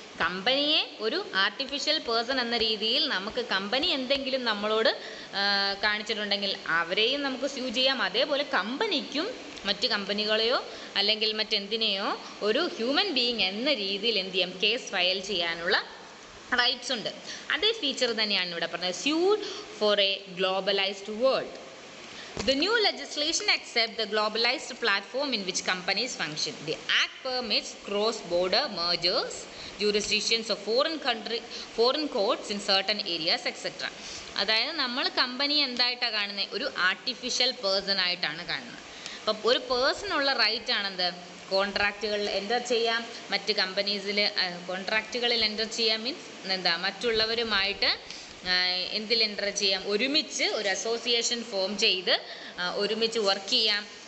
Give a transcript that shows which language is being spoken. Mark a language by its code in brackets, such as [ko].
[ml] കമ്പനിയെ ഒരു artificial person എന്ന രീതിയിൽ നമുക്ക് കമ്പനി എന്തെങ്കിലും നമ്മളോട് കാണിച്ചിട്ടുണ്ടെങ്കിൽ അവരെയും നമുക്ക് സ്യൂ ചെയ്യാം. അതേപോലെ കമ്പനിക്കും മറ്റ് കമ്പനികളെയോ അല്ലെങ്കിൽ മറ്റെന്തിനെയോ ഒരു ഹ്യൂമൻ ബീയിങ് എന്ന രീതിയിൽ എന്ത് ചെയ്യാം, കേസ് ഫയൽ ചെയ്യാനുള്ള റൈറ്റ്സ് ഉണ്ട്. അതേ ഫീച്ചർ തന്നെയാണ് ഇവിടെ പറഞ്ഞത്, [en] Suited for a globalized world. The new legislation accepts the globalized platform in which companies function. The act permits cross-border mergers, jurisdictions of foreign courts in certain areas, etc. [ml] അതായത് നമ്മൾ company എന്തായിട്ടാണ് കാണുന്നത്, ഒരു artificial person ആയിട്ടാണ് കാണുന്നത്. അപ്പം ഒരു പേഴ്സണുള്ള right ആണെന്ത്, കോൺട്രാക്റ്റുകളിൽ enter ചെയ്യാം, മറ്റ് കമ്പനീസിൽ കോൺട്രാക്റ്റുകളിൽ എൻ്റർ ചെയ്യാം, മീൻസ് എന്താ മറ്റുള്ളവരുമായിട്ട് എന്തിൽ എൻ്റർ ചെയ്യാം, ഒരുമിച്ച് ഒരു അസോസിയേഷൻ ഫോം ചെയ്ത് ഒരുമിച്ച് വർക്ക് ചെയ്യാം.